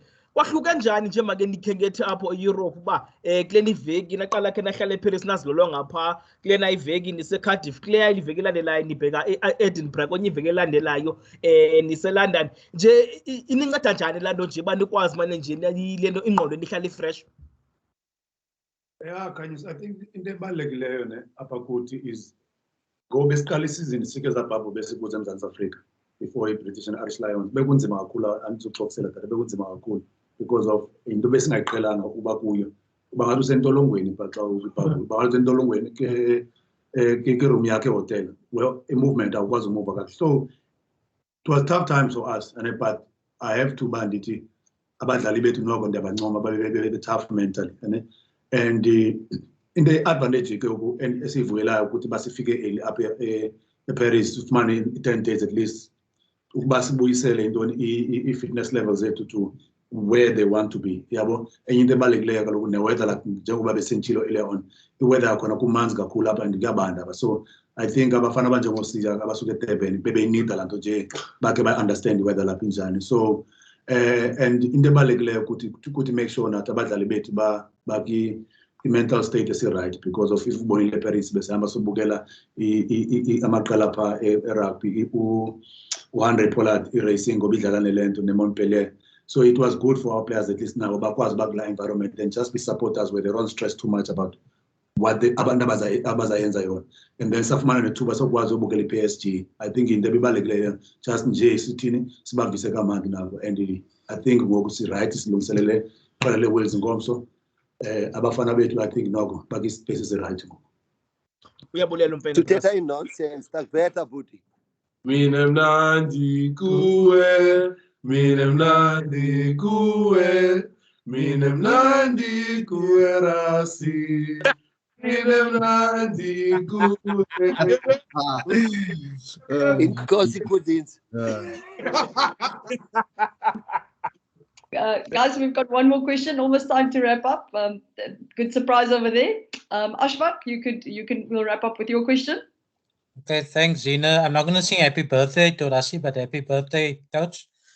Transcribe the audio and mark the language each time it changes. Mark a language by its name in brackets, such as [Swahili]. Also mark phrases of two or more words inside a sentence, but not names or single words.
[Xhosa] Kwahluke njani nje make ndikhenkethe apho eEurope uba kule iveki naqala khe nahlala eParis nazilolonga phaa kulena iveki niseCardiff kule iveki elandelayo nibheka eEdinburgh kwenye iveki elandelayo niseLondon nje ininceda njani laa nto nje uba nikwazi mane nje le nto ingqondo nihlala ifresh? [English] Yeah, I think [Xhosa] into ebalulekileyo ne apha kuthi is ngoba esiqala isizini sike zabhabhu besikuze eMzantsi Afrika before i-British and Irish Lions bekunzima kakhulu andizoxoxela dada bekunzima kakhulu [English] because of [Xhosa] into besingayiqhelanga ukuba kuyo uba ngathi usentolongweni pha xa uzibhabhu uba ngathi usentolongweni ke-room yakhe ehotel well i-movement awukwazi umuva kakuhle. [English] So it was tough times for us but I have to [Xhosa] uba ndithi abadlali bethu noko ndiyabancoma babe [English] tough mentally and into advantage [Xhosa] ke esiyivuyelayo ukuthi basifike [English] early [Xhosa] apha Paris ufumane [English] 10 days at least [Xhosa] ukuba sibuyisele into [English] i-fitness levels zethu to where they want to be yabo [Xhosa] enye into ebalulekileyo kaloku ne-weather like njengoba besentshilo [English] earlier on [Xhosa] i-weather yakhona kumanzi kakhulu apha and kuyabanda [English] so I think [Xhosa] abafana abanjengosiya abasuke eDurban bebeyinida laa nto nje bakhe ba-understand i-weather lapha injani so and into ebalulekileyo ukuthi [English] make sure [Xhosa] nathi abadlali bethu [English] i-mental state [Xhosa] esi-right [English] because of if [Xhosa] ubonile eParis besihamba sobukela amaqela apha e-rugby u-Andre Pollard i-racing ngoba idlala nelento ne-Montpellier. [English] So it was good for our players at least now [Xhosa] bakwazi bakula [English] environment and just be supporters where they don't stress too much about what [Xhosa] abantu abazayenza yona [English] and then [Xhosa] safumana nethuba sokwazi ubukela [English] i-PSG. I think [Xhosa] into ebibalulekileyo just nje sithini sibavise kamandi nabo and [English] I think [Xhosa] ngoku si-right silungiselele qala le-Wales ngomso abafana bethu I think noko bakwi-space esi-right ngoku. Uyabulela umfana. Tuthetha i-nonsense takuveta bhuti. Mina mnandi kuwe, mina mnandi kuwe, mina mnandi kuwe rasi. Mina mnandi kuwe. Inkosi Kudins. [English] Guys, we've got one more question. Almost time to wrap up. Good surprise over there. Ashfaq, we'll wrap up with your question. Okay, thanks, Zina. I'm not going to sing happy birthday to Rassi, but happy birthday, coach.